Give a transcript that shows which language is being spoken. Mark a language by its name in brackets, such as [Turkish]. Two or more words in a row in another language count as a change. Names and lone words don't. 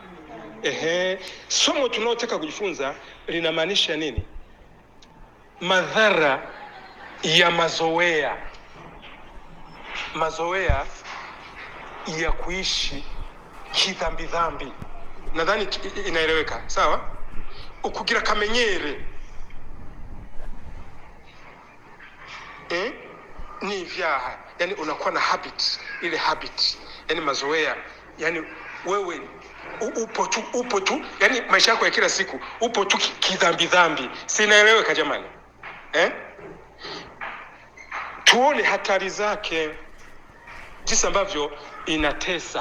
[Swahili] Somo tunalotaka kujifunza linamaanisha nini? Madhara ya mazoea. Mazoea ya kuishi kidhambi. Nadhani inaeleweka, sawa? [Rundi] Ukugira kamenyere. Ni vyaha. [Swahili] Yaani unakuwa na ile habit. Yaani mazoea. Yaani wewe upo tu. Yaani maisha yako ya kila siku upo tu kidhambi. Si inaeleweka jamani? Tuone hatari zake, jinsi ambavyo inatesa.